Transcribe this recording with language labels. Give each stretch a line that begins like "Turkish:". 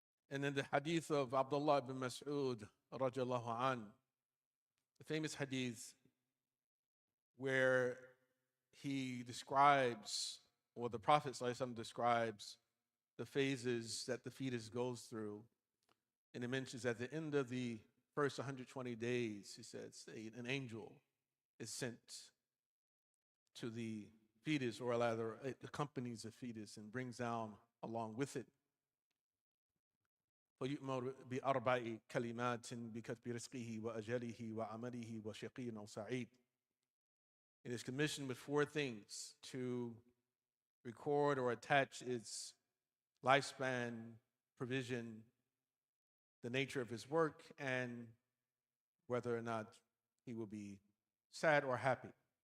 English: And in the hadith of Abdullah bin Mas'ud radiallahu an, the famous hadith where he describes, or the Prophet ﷺ describes, the phases that the fetus goes through. And it mentions at the end of the first 120 days, he says, an angel is sent to the fetus, or rather it accompanies the fetus and brings down along with it
Arabic: فيؤمر بأربع كلمات بكتب رزقه وأجله وعمله وشقي أو سعيد.
English: It is commissioned with four things: to record or attach its lifespan, provision, the nature of his work, and whether or not he will be sad or happy.